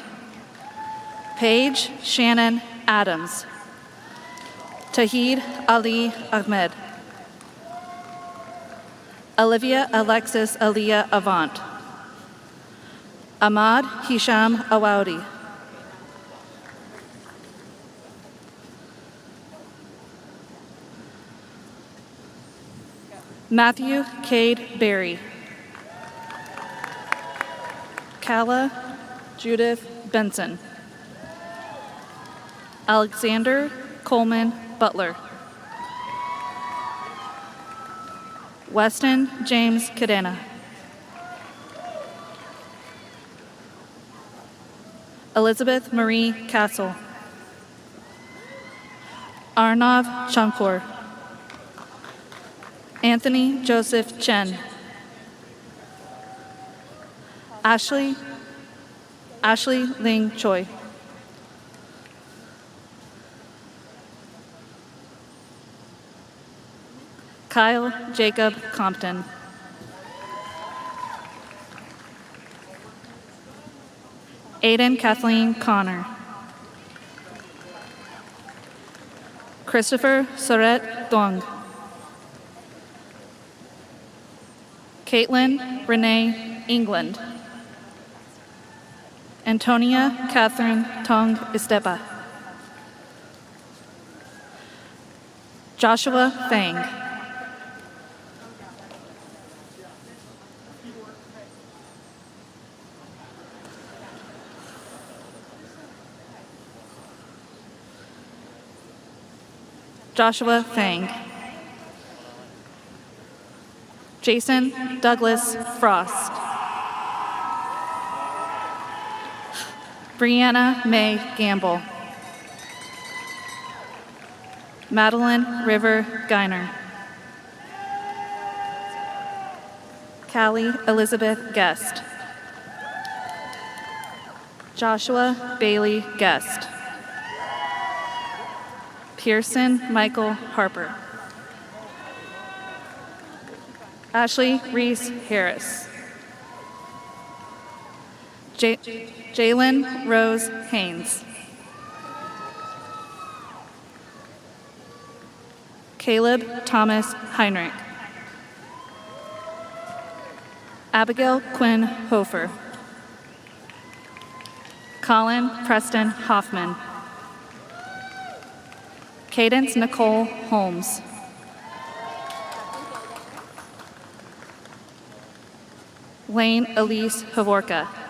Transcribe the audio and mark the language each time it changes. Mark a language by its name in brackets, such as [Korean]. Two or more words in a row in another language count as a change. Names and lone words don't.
[English] Paige Shannon Adams. Tahid Ali Ahmed. Olivia Alexis Aliyah Avant. Ahmad Hisham Awoudi. Matthew Cade Berry. Kala Judith Benson. Alexander Coleman Butler. Weston James Cadena. Elizabeth Marie Castle. Arnav Shankor. Anthony Joseph Chen. Ashley Ling Choi. Kyle Jacob Compton. Aiden Kathleen Connor. Christopher Soret Dong. Caitlin Renee England. Antonia Catherine Tong Estepa. Joshua Fang. Joshua Fang. Jason Douglas Frost. Brianna May Gamble. Madeline River Geiner. Callie Elizabeth Guest. Joshua Bailey Guest. Pearson Michael Harper. Ashley Reese Harris. Jalen Rose Haynes. Caleb Thomas Heinrich. Abigail Quinn Hofer. Colin Preston Hoffman. Cadence Nicole Holmes. Lane Elise Havorka.